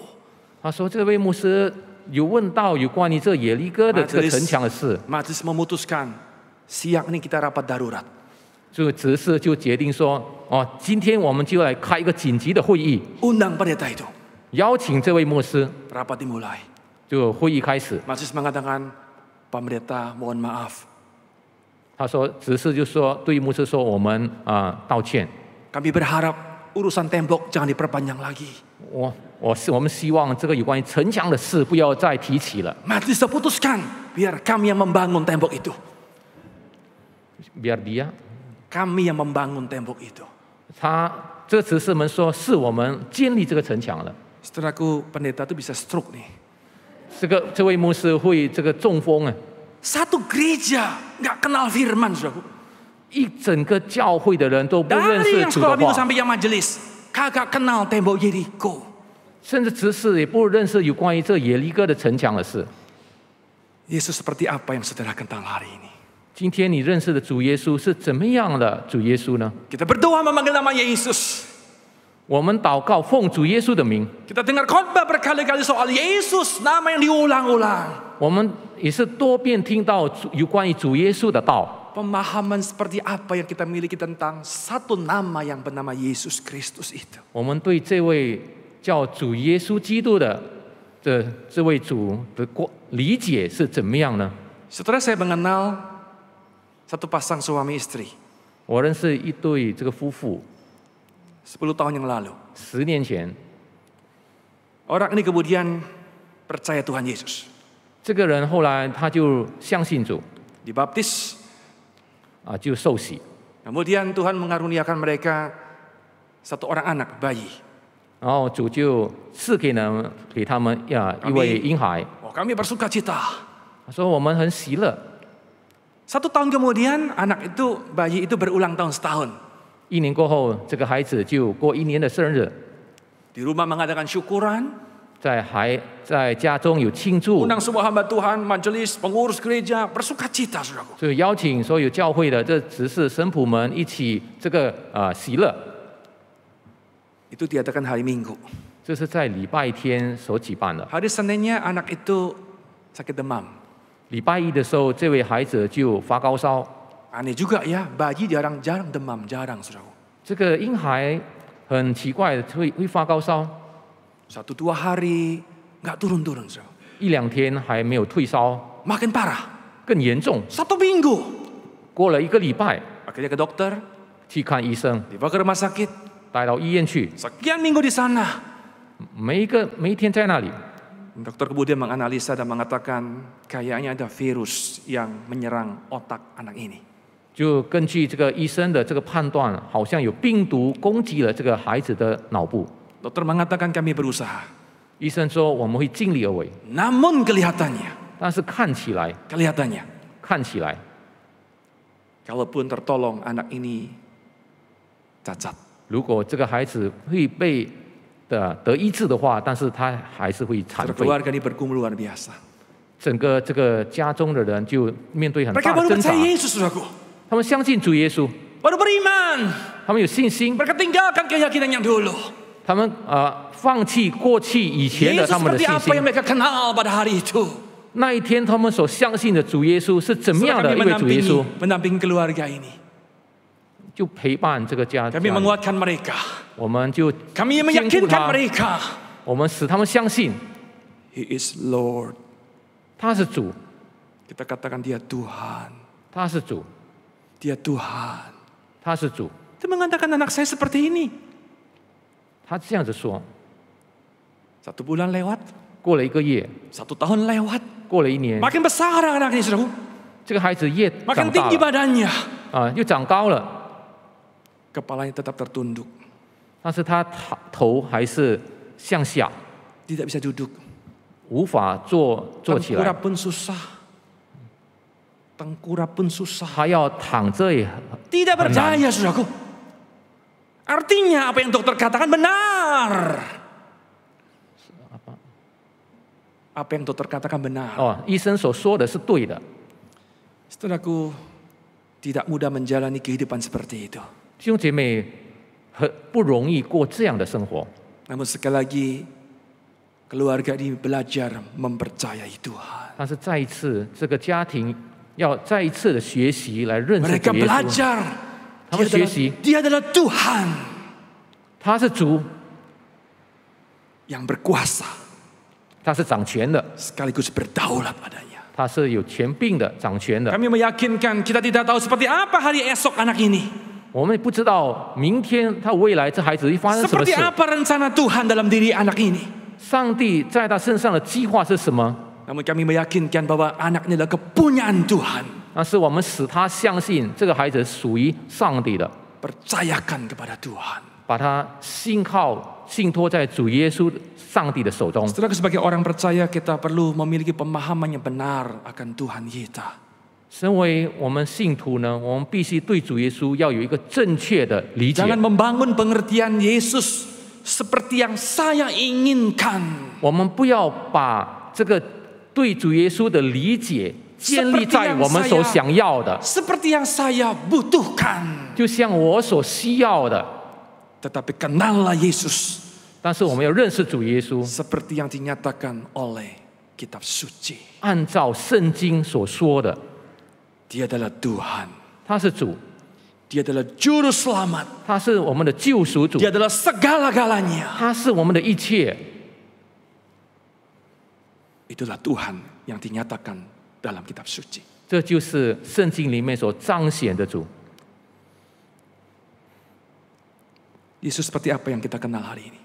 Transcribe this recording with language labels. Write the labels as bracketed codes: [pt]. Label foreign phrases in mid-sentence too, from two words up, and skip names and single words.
[zh] 他说这位牧师有问到有关于这耶利哥的这个城墙的事， [id] Majelis memutuskan siang ini kita rapat darurat. [zh] 就执事就决定说，哦，今天我们就来开一个紧急的会议， [id] Undang pendeta itu. [zh] 邀请这位牧师。 [id] Rapat dimulai. [zh] 就会议开始， [id] Majelis mengatakan, Pak Pendeta mohon maaf. [zh] 他说执事就说对牧师说我们道歉， [id] Kami berharap urusan tembok jangan diperpanjang lagi. [zh] 我们希望这个有关于城墙的事不要再提起了， [id] Majelis putuskan biar kami yang membangun tembok itu. biar dia Kami yang membangun tembok itu. [zh] 这个执事们说是我们建立这个城墙了。 [id] Saudaraku, pendeta itu bisa stroke nih. [zh] 这位牧师会这个中风啊， [id] Satu gereja nggak kenal firman, saudaraku. [zh] 一整个教会的人都不认 [id] Dari [zh] 识 [id] yang [zh] 主的 [id] sekolah minggu [zh] 话， [id] sampai yang majelis, kagak kenal tembok Yeriko. [zh] 甚至执事也不认识有关于这耶利哥的城墙的事。 [id] Yesus seperti apa yang saudara kenal hari ini? [zh] 今天你认识的主耶稣是怎么样的主耶稣呢？ [id] Kita berdoa memanggil nama Yesus. [zh] 我们祷告奉主耶稣的名， [id] Kita dengar khotbah berkali-kali soal Yesus, nama yang diulang-ulang. [zh] 我们也是多遍听到有关于主耶稣的道。 [id] Pemahaman seperti apa yang kita miliki tentang satu nama yang bernama Yesus Kristus itu. [zh] 我们对这位叫主耶稣基督的这位主的理解是怎么样呢？ [id] Saudara, saya mengenal satu pasang suami istri [zh] 我认识一对这个夫妇， [id] 10 tahun yang lalu. [zh] 10 年前， [id] Orang ini kemudian percaya Tuhan Yesus. [zh] 这个人后来他就相信主， [id] Dibaptis. [zh] 就受洗， [id] Kemudian Tuhan mengaruniakan mereka satu orang anak, bayi. [zh] 然后主就赐给他们一位婴孩。 [id] Oh, kami bersuka cita. [zh] 他说我们很喜乐。 [id] 1 tahun kemudian anak itu, bayi itu berulang tahun setahun. [zh] 1 年过后，这个孩子就过1年的生日， [id] Di rumah mengadakan syukuran. [zh] 在家中有庆祝， [id] Undang semua hamba Tuhan, majelis, pengurus gereja, bersuka cita, saudaraku. [zh] 所以邀请所有教会的这执事神仆们一起这个喜乐。 [id] Itu diadakan hari Minggu. [zh] 这是在礼拜天所举办的。 [id] Hari Seninnya anak itu sakit demam. [zh] 礼拜一的时候，这位孩子就发高烧。 [id] Aneh juga ya, bayi jarang demam, jarang, saudaraku. [zh] 这个婴孩很奇怪，会发高烧 [id] 1-2 hari nggak turun-turun, saudaraku. [zh] ，1-2 天还没有退烧， [id] Makin parah. [zh] 更严重。 [id] 1 minggu. [zh] 过了1个礼拜， [id] Akhirnya ke dokter, [zh] 去看医生， [id] dibawa ke rumah sakit. [zh] 带到医院去， [id] Sekian minggu di sana. [zh] 每一天在那里。 [id] Dokter kemudian menganalisa dan mengatakan kayaknya ada virus yang menyerang otak anak ini. [zh] 就根据这个医生的这个判断，好像有病毒攻击了这个孩子的脑部。 [id] Dokter mengatakan kami berusaha. [zh] 医生说我们会尽力而为， [id] Namun kelihatannya, [zh] 但是看起来， [id] kalaupun tertolong anak ini cacat. [zh] 如果这个孩子会被得医治的话，但是他还是会残废。 [id] Keluarga ini bergumul luar biasa. [zh] 整个这个家中的人就面对很 [id] Mereka [zh] 大的 [id] baru [zh] 挣扎 [id] percaya。Yesus, saudaraku. [zh] 他们相信主耶稣， [id] Baru beriman. [zh] 他们有信心， [id] Mereka tinggalkan keyakinan yang dulu. [zh] 他们放弃过去以前的 [id] Yesus [zh] 他们的 [id] seperti [zh] 信 [id] apa yang [zh] 心。 [id] mereka kenal pada hari itu. [zh] 那一天他们所相信的主耶稣是怎么样 [id] Setelah [zh] 的 [id] kami [zh] 一位主耶稣， [id] mendampingi keluarga ini. [zh] 就陪伴这个家。 [id] Kami menguatkan mereka. [zh] 我们就 [id] Kami [zh] 兼顾 [id] meyakinkan [zh] 他， [id] mereka. [zh] 我们使他们相信 [en] He is Lord. [zh] 他是主， [id] Kita katakan dia Tuhan. [zh] 他是主， [id] Dia Tuhan. [zh] 他是主。 [id] Dia mengatakan anak saya seperti ini. [zh] 他这样子说。 [id] 1 bulan lewat. [zh] 过了1个月， [id] 1 tahun lewat. [zh] 过了1年， [id] Makin besar anak ini, saudaraku. [zh] 这个孩子越 [id] Makin [zh] 长大 [id] tinggi [zh] 了 [id] badannya. [zh] 又长高了， [id] Kepalanya tetap tertunduk. [zh] 但是他头还是向下， [id] Tidak bisa duduk. [zh] 无法坐起来， [id] Tengkurap pun susah. Tengkurap pun susah. [zh] 他要躺着也 [id] Tidak berdaya, saudaraku. Artinya apa yang dokter katakan benar. Apa yang dokter katakan benar. [zh] 医生所说的是对的。 [id] Saudaraku, tidak mudah menjalani kehidupan seperti itu. [zh] 弟兄姐妹很不容易过这样的生活， [id] Namun sekali lagi, keluarga ini belajar mempercayai Tuhan. [zh] 但是再一次，这个家庭要再一次的学习来认识 [id] Mereka [zh] 主耶稣。 [id] belajar. [zh] 他们学习， [id] Dia adalah Tuhan [zh] 他是主， [id] yang berkuasa [zh] 他是掌权的， [id] sekaligus berdaulat padanya. [zh] 他是有权柄的、掌权的。 [id] Kami meyakinkan kita tidak tahu seperti apa hari esok anak ini. [zh] 我们也不知道明天他未来这孩子会发生什么 [id] Seperti [zh] 事。 [id] apa rencana Tuhan dalam diri anak ini. [zh] 上帝在他身上的计划是什么？ [id] Namun kami meyakinkan bahwa anak ini adalah kepunyaan Tuhan. [zh] 那是我们使他相信这个孩子属于上帝的， [id] Percayakan kepada Tuhan. [zh] 把他信托在主耶稣上帝的手中。 [id] Setelah sebagai orang percaya kita perlu memiliki pemahaman yang benar akan Tuhan kita. [zh] 身为我们信徒呢，我们必须对主耶稣要有一个正确的理解， [id] Jangan membangun pengertian Yesus seperti yang saya inginkan. [zh] 我们不要把这个对主耶稣的理解建立在我们所想要的， [id] seperti yang saya butuhkan. [zh] 就像我所需要的。 [id] Tetapi kenallah Yesus [zh] 但是我们要认识主耶稣， [id] seperti yang dinyatakan oleh kitab suci. [zh] 按照圣经所说的， [id] Dia adalah Tuhan. [zh] 他是主， [id] Dia adalah juru selamat. [zh] 他是我们的救赎主， [id] Dia adalah segala-galanya. [zh] 他是我们的一切。 [id] Itulah Tuhan yang dinyatakan dalam kitab suci. [zh] 这就是圣经里面所彰显的主。 [id] Yesus seperti apa yang kita kenal hari ini?